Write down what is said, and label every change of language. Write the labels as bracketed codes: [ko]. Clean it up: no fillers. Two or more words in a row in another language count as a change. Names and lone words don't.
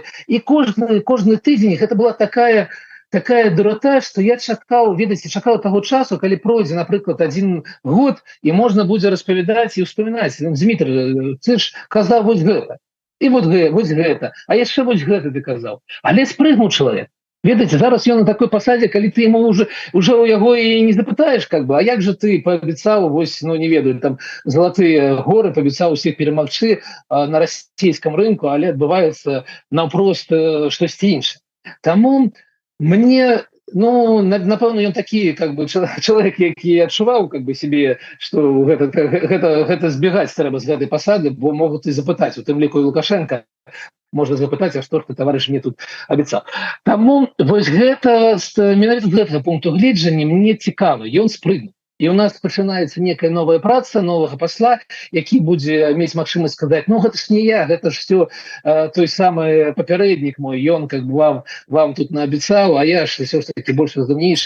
[be] І кожны тыдзень гэта была такая дурата, что я чакаў, ведаеце, чакаў таго часу, калі пройдзе, напрыклад, 1 год, і можна будзе распавядаць і ўспамінаць. Дмітрий, ты ж казаў вось гэта, і вось гэта, а яшчэ вось гэта ты казаў. Але спрыгнуў чалавек. Ведаеце, зараз ён на такой пасадзе, калі ты [ru] ему уже [be] у яго і не запытаеш, [ru] как бы, [be] а як же ты паабяцаў, вось, ну не ведаю, там залатыя горы, паабяцаў усіх перамагчы на расійскім рынку, але адбываецца наўпрост штосьці іншае. Таму мне, ну, напэўна, ён такі, [ru] как бы, [be] чалавек, які адчуваў, [ru] как бы, себе, что [be] гэта збегаць трэба з гэтай пасады, бо могуць і запытаць, у тым ліку і Лукашенко, можна запытаць, а што ж ты, таварыш, мне тут абяцаў. Таму вось гэта, менавіта з гэтага пункту гледжання мне цікава, ён спрыгнуў. І у нас пачынаецца некая новая праца новага пасла, які будзе мець магчымасць сказаць, ну гэта ж не я, гэта ж все той самы папярэднік мой, ён [ru] как бы [be] вам тут наабяцаў, а я ж [ru] все ж таки [be] больш разумнейшы.